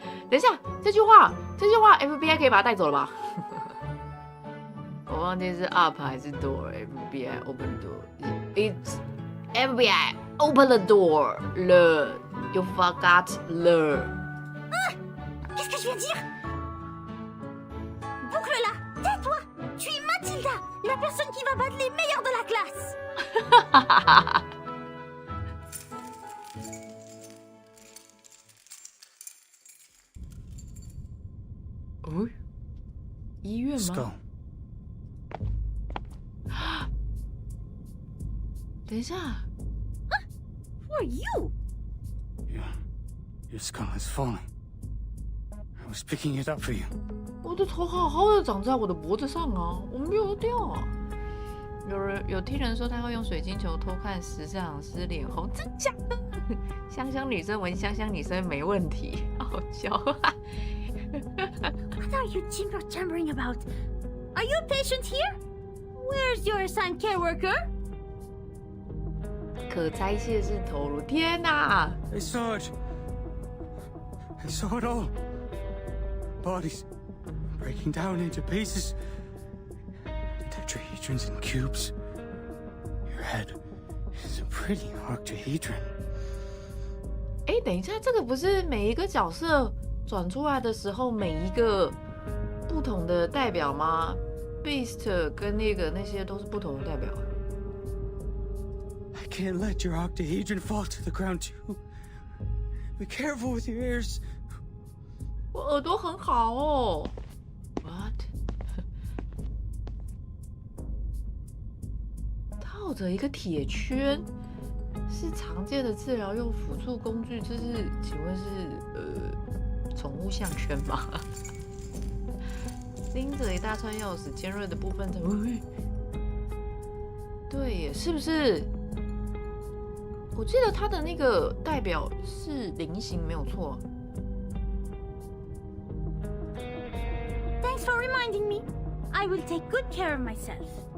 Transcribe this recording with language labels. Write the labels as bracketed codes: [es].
[zh] 等一下，这句话 FBI 可以把他带走了吧？我忘记是 up 还是 door。 [en] FBI open door。It's FBI open the door. Le, you forgot le. [fr] Qu'est-ce que je viens de dire? Boucle-la! Tais-toi! Tu es Mathilda, la personne qui va battre les meilleurs de la classe! [zh] 哦，医院吗？等一下 [en] Who are you? Your skull is falling. I was picking it up for you. [zh] 我的头好好的长在我的脖子上啊，我没有掉啊。有听人说他会用水晶球偷看时尚师脸红，真假的？香香女生闻香香女生没问题，好笑。 [en] What are you jibber-jabbering about? Are you a patient here? Where's your assigned care worker? [zh] 可拆卸式投入，天哪 [en] I saw it. I saw it all. Bodies breaking down into pieces. Tetrahedrons and cubes. Your head is a pretty octahedron. [zh] 哎，等一下，这个不是每一个角色转出来的时候，每一个不同的代表吗 ？Beast 跟那些都是不同的代表。 [en] I can't let your octahedron fall to the ground too. Be careful with your ears. [zh] 我耳朵很好哦。 [en] What？ [zh] 套着一个铁圈，是常见的治疗用辅助工具。这是，请问是宠物项圈吗？拎着一大串钥匙，尖锐的部分在。对耶，是不是？我记得他的那个代表是菱形，没有错。 [en] Thanks for reminding me. I will take good care of myself.